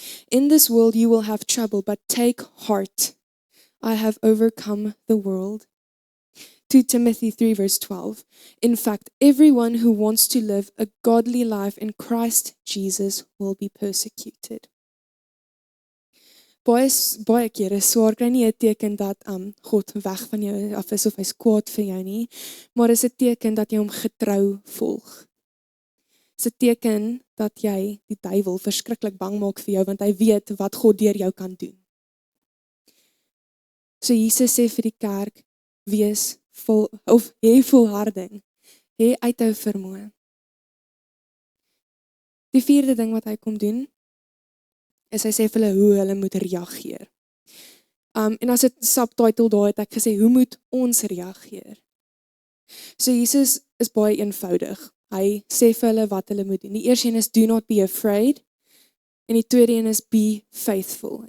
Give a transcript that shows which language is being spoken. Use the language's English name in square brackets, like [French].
[English] In this world you will have trouble, but take heart. I have overcome the world. 2 Timothy 3 verse 12. In fact, everyone who wants to live a godly life in Christ Jesus will be persecuted. [Afrikaans] Baie kere swaar kry nie 'n teken dat God weg van jou af is of hy's kwaad vir jou nie, maar is 'n teken dat jy hom getrou volg. Is 'n teken dat jy die duiwel verskriklik bang maak vir jou, want hy weet wat God deur jou kan doen. So Jesus sê vir die kerk, wees vol, of hê volharding, hê uithou vermoë. Die vierde ding wat hy kom doen, is hy sê vir hulle hoe hulle moet reageer. En as dit subtitle daar het ek gesê, hoe moet ons reageer? So Jesus is baie eenvoudig. Hy sê vir hulle wat hulle moet doen. Die eerste een is, [English] do not be afraid. [Afrikaans] En die tweede een is, [English] be faithful.